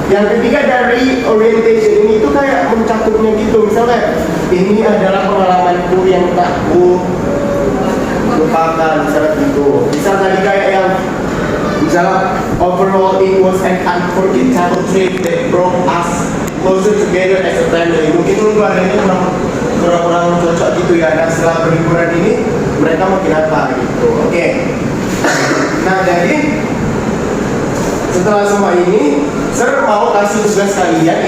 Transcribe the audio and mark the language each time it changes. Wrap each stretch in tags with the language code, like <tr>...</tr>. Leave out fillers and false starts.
<id>Yang ketiga dari orientation ini itu kayak mencaturnya gitu. Misalnya ini adalah pengalamanku yang tak lupakan misalnya gitu. Misal tadi kayak yang misalnya</id> <en>overall it was an unforgettable trip that brought us closer together as a family.</en> <id>Mungkin keluarganya kurang cocok gitu ya. Dan setelah berliburan ini mereka makin apa gitu. Oke. Nah, jadi setelah semua ini saya mau kasih tugas kalian.</id>